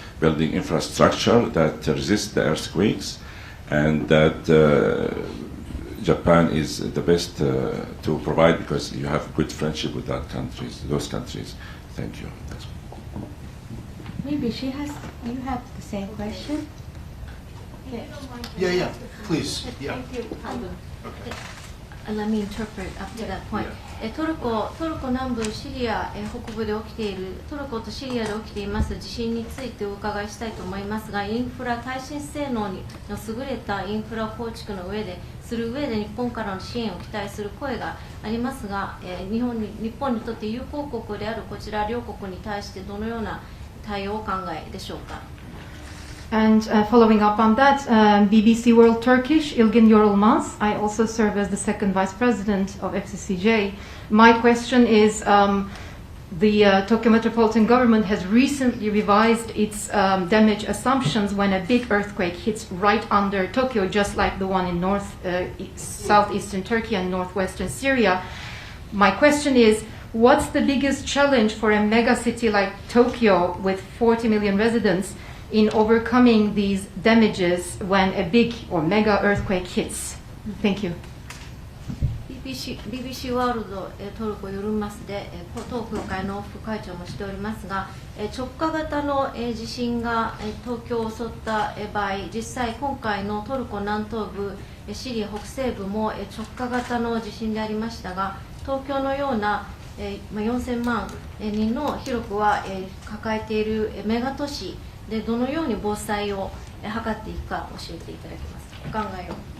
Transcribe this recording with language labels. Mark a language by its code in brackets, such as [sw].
[en] building infrastructure that resists the earthquakes, and that Japan is the best to provide because you have good friendship with those countries. Thank you. Maybe you have the same question? Yes. Yeah, please. Yeah. Thank you. Let me interpret up to that point. [ja] トルコ南部シリア北部で起きているトルコとシリアで起きています地震についてお伺いしたいと思いますが、インフラ耐震性能の優れたインフラ構築の上でする上で日本からの支援を期待する声がありますが、日本にとって友好国であるこちら両国に対してどのような対応をお考えでしょうか。 [en] And following up on that, BBC World Turkish, Ilgin Yorulmaz. I also serve as the second vice president of FCCJ. My question is, the Tokyo Metropolitan Government has recently revised its damage assumptions when a big earthquake hits right under Tokyo, just like the one in southeastern Turkey and northwestern Syria. My question is, what's the biggest challenge for a megacity like Tokyo with 40 million residents in overcoming these damages when a big or mega earthquake hits? Thank you. [ja] BBC ワールドトルコヨルマスで当協会の副会長もしておりますが、直下型の地震が東京を襲った場合、実際今回のトルコ南東部シリア北西部も直下型の地震でありましたが、東京のような4000万人の広くは抱えているメガ都市でどのように防災を図っていくか教えていただけますか。お考えを。